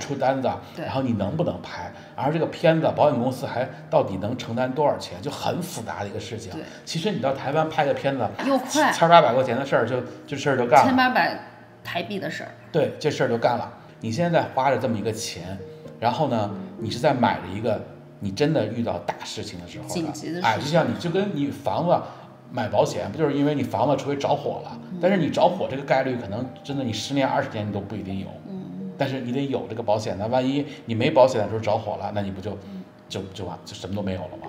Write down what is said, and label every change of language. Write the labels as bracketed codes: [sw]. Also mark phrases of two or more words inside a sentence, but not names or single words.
[zh] 然後你能不能拍，而這個片子保險公司還到底能承擔多少錢，就很複雜的一個事情。其實你到台灣拍個片子又快，1800塊錢的事兒這事兒就幹了，1800台幣的事兒，對，這事兒就幹了。你現在花着這麼一個錢，然後呢，你是在買了一個你真的遇到大事情的時候，緊急的事情，哎，就像你就跟你房子買保險，不就是因為你房子除非着火了，但是你着火這個概率可能真的你10年20年你都不一定有，但是你得有這個保險，那萬一你沒保險的時候着火了，那你不就什麼都沒有了嗎？